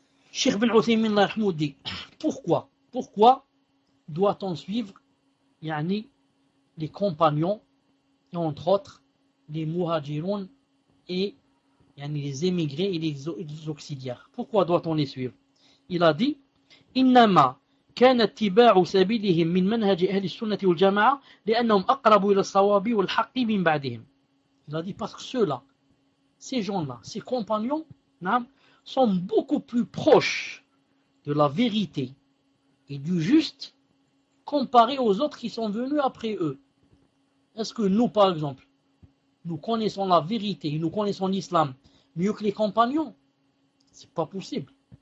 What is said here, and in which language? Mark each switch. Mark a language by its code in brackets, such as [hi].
[fr] Cheikh Ben Othaymin l'Ahmoud dit, pourquoi doit-on suivre yani, les compagnons et entre autres les muhajirons et yani, les émigrés et les auxiliaires? Pourquoi doit-on les suivre? Il a dit, innama [ar] كان اتباع سبيلهم من منهج أهل السنة والجماعة لأنهم أقرب إلى الصواب والحق من بعدهم. [fr] Il a dit parce que ceux-là, ces gens-là, ces compagnons, n'am, sont beaucoup plus proches de la vérité et du juste comparé aux autres qui sont venus après eux. Est-ce que nous, par exemple, nous connaissons la vérité et nous connaissons l'islam mieux que les compagnons? C'est pas possible.